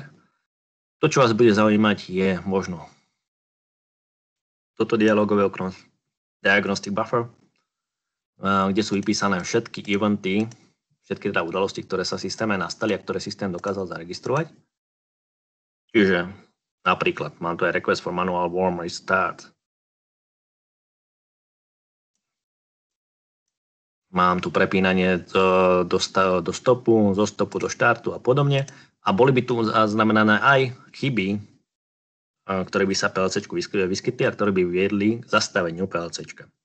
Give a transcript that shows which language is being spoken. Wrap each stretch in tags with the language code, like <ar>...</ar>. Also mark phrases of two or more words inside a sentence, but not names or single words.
<sk>To, čo vás bude zaujímať, je možno toto dialogové okno,</sk> <en>Diagnostic Buffer,</en> <sk>kde sú vypísané všetky eventy, všetky teda udalosti, ktoré sa v systéme nastali a ktoré systém dokázal zaregistrovať. Čiže napríklad mám tu aj</sk> <en>request for manual warm restart.</en> <sk>Mám tu prepínanie do stopu, zo stopu do štartu a podobne. A boli by tu znamenané aj chyby, ktoré by sa PLCčku vyskytli a ktoré by viedli k zastaveniu PLCčka.</sk>